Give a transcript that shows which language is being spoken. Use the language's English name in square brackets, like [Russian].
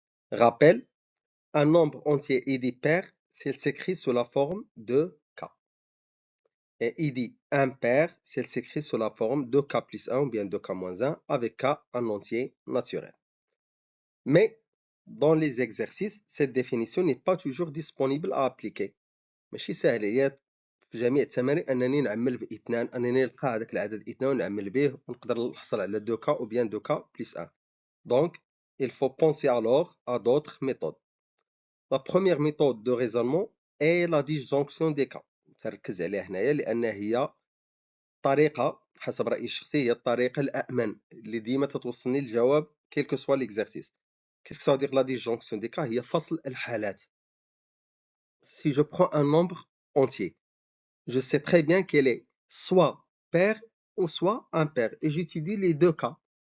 [French] Rappel, un nombre entier est dit pair s'il s'écrit sous la forme de k. Et il dit impair s'il s'écrit sous la forme de k plus 1 ou bien de k moins 1 avec k en entier naturel. Mais dans les exercices, cette définition n'est pas toujours disponible à appliquer. [Arabic] ماشي سهل في جميع التمارين انني نعمل باثنان انني نلقى هذاك العدد اثنان ونعمل به ونقدر نحصل على 2k [French] ou bien 2k plus 1. Donc, il faut penser alors à d'autres méthodes. La première méthode de raisonnement est la disjonction des cas. [Arabic] تركز عليها هنايا لان هي طريقه حسب رايي الشخصي هي الطريقه الامن اللي ديما تتوصلني للجواب [French] quel que soit l'exercice. Qu'est-ce que ça veut dire la disjonction des cas? [Arabic] هي فصل الحالات. [French] Si je prends un nombre entier, je sais très bien qu'elle est soit pair ou soit impair. Et j'utilise les deux cas.